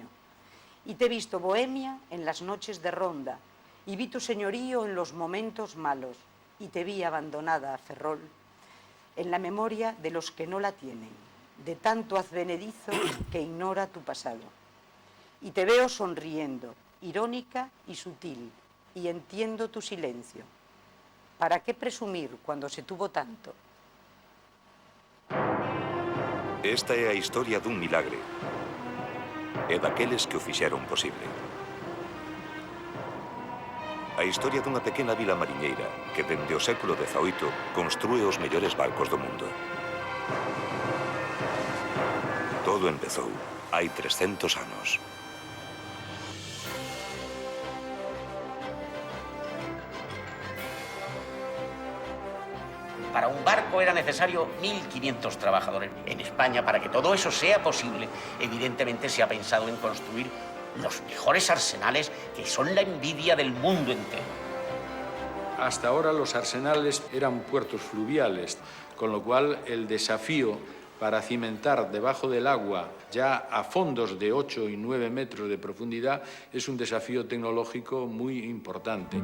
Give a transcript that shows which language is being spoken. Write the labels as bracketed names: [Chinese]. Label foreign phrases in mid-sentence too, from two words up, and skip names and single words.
[Spanish] Y te he visto bohemia en las noches de ronda, y vi tu señorío en los momentos malos, y te vi abandonada, Ferrol, en la memoria de los que no la tienen, de tanto advenedizo que ignora tu pasado. Y te veo sonriendo, irónica y sutil, y entiendo tu silencio. ¿Para qué presumir cuando se tuvo tanto? [Galician] Esta é a historia dun milagre e daqueles que o fixeron posible. A historia dunha pequena vila mariñeira que dende o século XVIII construe os mellores barcos do mundo. Todo empezou hai 300 anos. [Spanish] Para un barco era necesario 1.500 trabajadores. En España, para que todo eso sea posible, evidentemente se ha pensado en construir los mejores arsenales que son la envidia del mundo entero. Hasta ahora los arsenales eran puertos fluviales, con lo cual el desafío para cimentar debajo del agua, ya a fondos de 8 y 9 metros de profundidad, es un desafío tecnológico muy importante.